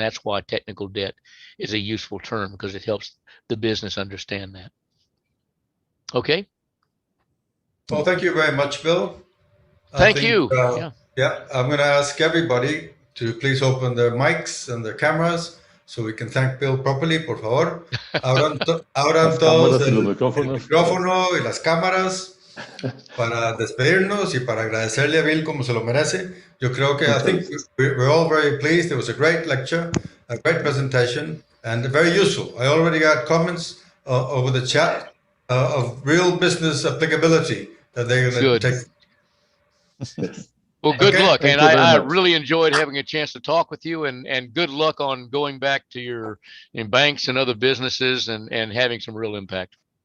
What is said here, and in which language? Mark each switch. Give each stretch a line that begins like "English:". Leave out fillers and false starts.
English: And that's why technical debt is a useful term, because it helps the business understand that. Okay. Well, thank you very much, Bill. Thank you. Yeah, I'm going to ask everybody to please open their mics and their cameras so we can thank Bill properly,
Spanish: por favor. Abran todos el micrófono y las cámaras para despedirnos y para agradecerle a Bill como se lo merece. Yo creo que
English: I think we're all very pleased. It was a great lecture, a great presentation, and very useful. I already got comments over the chat of real business applicability that they're going to take. Well, good luck. And I really enjoyed having a chance to talk with you, and good luck on going back to your banks and other businesses and having some real impact.